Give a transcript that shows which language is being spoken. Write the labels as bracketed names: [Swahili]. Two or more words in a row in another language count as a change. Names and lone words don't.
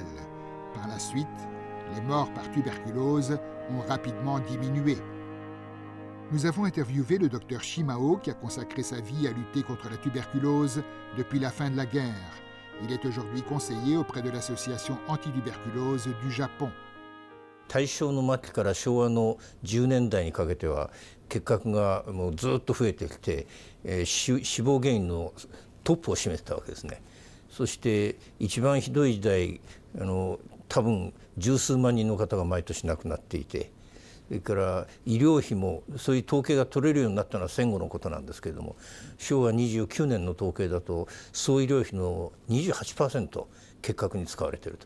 [French] Par la suite, les morts par tuberculose ont rapidement diminué. Nous avons interviewé le docteur Shimao qui a consacré sa vie à lutter contre la tuberculose depuis la fin de la guerre. Il est aujourd'hui conseiller auprès de l'association antituberculose du Japon. [Japanese] 大正の末期から昭和の10年代にかけては結核がもうずっと増えてきて、死亡原因のトップを占めてたわけですね。そして一番ひどい時代多分十数万人の方が毎年亡くなっていて、それから医療費もそういう統計が取れるようになったのは戦後のことなんですけれども、昭和29年の統計だと総医療費の 28% 結核に使われていると。